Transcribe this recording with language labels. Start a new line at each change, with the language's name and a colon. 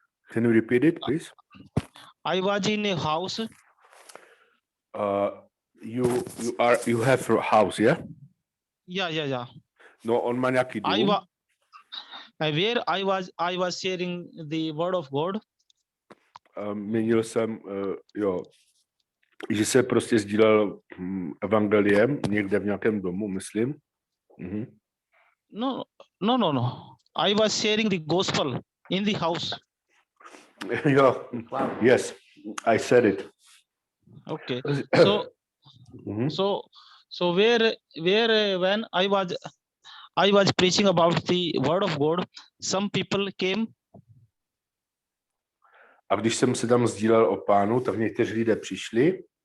English: Can you repeat it, please? I was in a house. You have a house, yeah? Yeah.
Czech: No, on má nějaký dům.
English: Where I was sharing the word of God.
Czech: Měnil jsem, že se prostě sdílel evangeliem někde v nějakém domu, myslím. No.
English: I was sharing the gospel in the house. Jo, yes, I said it. Okay. So where when I was preaching about the word of God, some people came.
Czech: A když jsem se tam sdílel o Pánu, tak někteří lidé přišli